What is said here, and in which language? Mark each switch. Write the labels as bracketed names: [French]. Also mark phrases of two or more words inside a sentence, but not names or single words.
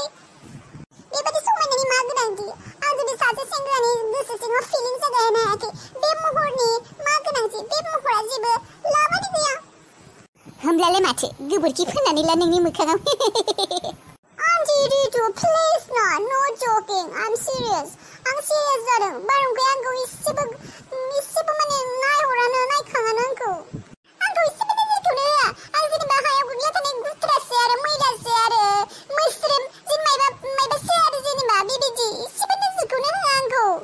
[Bodo] बेबादि समायनानि मा गोनांथि? आं जुदि सासे सेंग्रानि गोसो सिङाव फिलिं जागायनो हायाखै, बे महरनि मा गोनांथि? बे महरा जेबो लाबानो गैया। होमब्लालाय माथो गोबोरखि फोननानै ला नोंनि मोखाङाव। [English] आन्टी रितु, प्लिज no joking, I'm serious. [Bodo] आं सिरियास जादों। बारहुंखाया आंखौ एसेबो माने नायखाङानो आंखौ। आंथ' एसेबो नोजोरखौनो होआ। आं जेनेबा हायाव गोग्लैना थानाय गुथ्रासो आरो मैलासो आरो मैस्रोम मायबासो आरो जेनेबा बेबायदि एसेबो नोजोरखौनो होआ आंखौ।